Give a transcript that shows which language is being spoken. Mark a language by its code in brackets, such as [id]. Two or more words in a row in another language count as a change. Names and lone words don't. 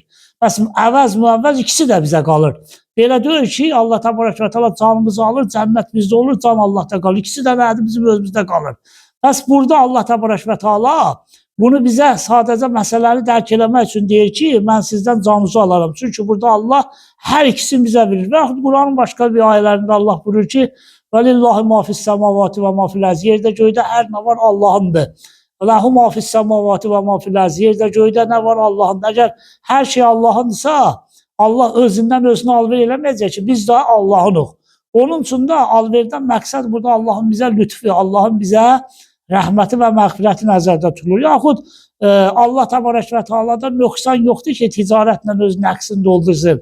[az] Məsələn, əvəz, müəvvəz ikisi də bizə qalır. Belə deyil ki, Allah [ar] تبارك وتعالى [az] canımızı alır, cənnət bizdə olur, can Allahda qalır. İkisi də nədir? Bizim özümüzdə qalır. Bəs burada Allah [ar] تبارك وتعالى [az] bunu bizə sadəcə məsələni dərk eləmək üçün deyir ki, mən sizdən canınızı alaram. Çünki burada Allah hər ikisini bizə verir. Və Quranın başqa bir ayələrində Allah buyurur ki, [ar] وَلِلَّهِ مَا فِي السَّمَاوَاتِ وَمَا فِي الْأَرْضِ. [az] Yerdə göydə hər nə var Allahındır. [ar] وَلَهُ مَا فِي السَّمَاوَاتِ وَمَا فِي الْأَرْضِ. [az] Yerdə göydə nə var Allahındır. Əgər hər şey Allahınsa, Allah özündən özünə alver eləməyəcək ki, biz də Allahınıq. Onun üçün də alverdən məqsəd burada Allahın bizə lütfi, Allahın bizə rəhməti və məğfirəti nəzərdə tutulur. Yaxud Allah [ar] تبارك وتعالى [az] nöqsan yoxdur ki, ticarətlə öz nəqsini doldursun.